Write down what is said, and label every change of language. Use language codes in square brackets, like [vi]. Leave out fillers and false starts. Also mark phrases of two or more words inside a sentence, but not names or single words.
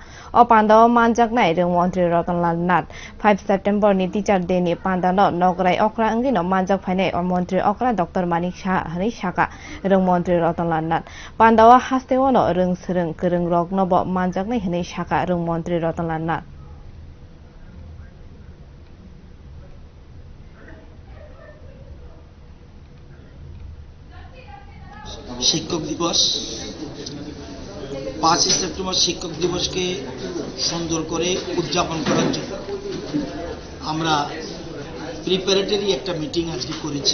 [trp] O pandao manjak nai rung Montri Rotanlan Nat. 5 September ni teacher deni pandano nograi okra angino manjak phane o Montri okra Dr. Manik Shah hani shaka rung Montri Rotanlan Nat. Pandao haste wono rung srung kerung rok nobo manjak nai hani shaka rung Montri Rotanlan Nat. [bn] শিক্ষক দিবস 5 সেপ্টেম্বর শিক্ষক দিবসকে সুন্দর করে উদযাপন করার জন্য আমরা প্রিপারেটরি একটা মিটিং আজকে করেছি।